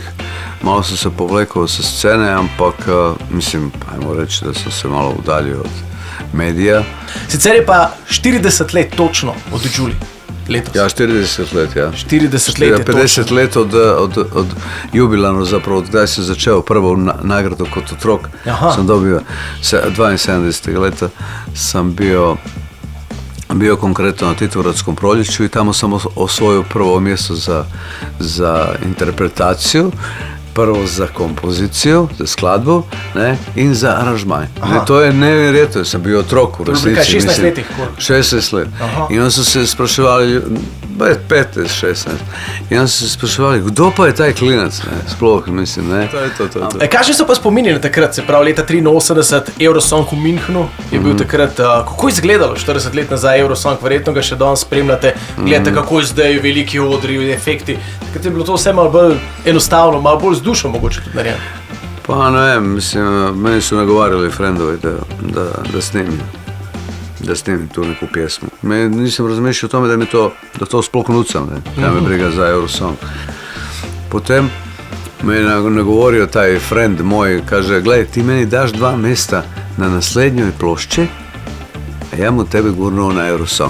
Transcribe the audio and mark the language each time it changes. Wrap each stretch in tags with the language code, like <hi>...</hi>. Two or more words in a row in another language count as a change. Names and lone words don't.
<hr>Malo sem se povlekao sa scene, ampak mislim, ajmo reći da sam se malo udaljio od medija.</hr> <sl>Sicer je pa 40 let točno od Julie. Letos. Ja, 40 let, ja. 40 let je 50 točno. let od jubilano zapravo, od kdaj se začeo prvo nagradu kot otrok. Aha.</sl> <hr>Sam dobio 72. leta, sam bio konkretno na Titoradskom proljeću i tamo sam osvojio prvo mjesto za interpretaciju, prvo za kompoziciju, za skladbu, ne, i za aranžmaj. I to je nevjerojatno, sam bio otrok u resnici.</hr> <sl>16 letih? 16 let. Aha.</sl> <hr>I onda su se spraševali, 15, 16, i onda su se spraševali,</hr> <sl>kdo pa je</sl> <hr>taj klinac, ne, sploh, mislim, ne. To je to.</hr> <sl>Kakšni so pa spomini na takrat, se pravi leta 83, Eurosong v Münchenu je bil takrat, kako je izgledalo 40 let nazaj Eurosong, verjetno ga še danes spremljate, gledate kako je zdaj, veliki odri, efekti, takrat je bilo to vse malo bolj enostavno, malo bolj z dušo mogoče tudi narejeno.</sl> <hr>Pa ne vem, mislim, meni su nagovarali frendovi da snimim tu neku pjesmu. Nisam razmišljao o tome da to sploh nucam, ne, da me briga za Eurosong. Potem me je nagovorio taj friend moj, kaže, gledaj, ti meni daš 2 mjesta na naslednjoj plošći, a ja mu tebe gurnuo na Eurosong.</hr>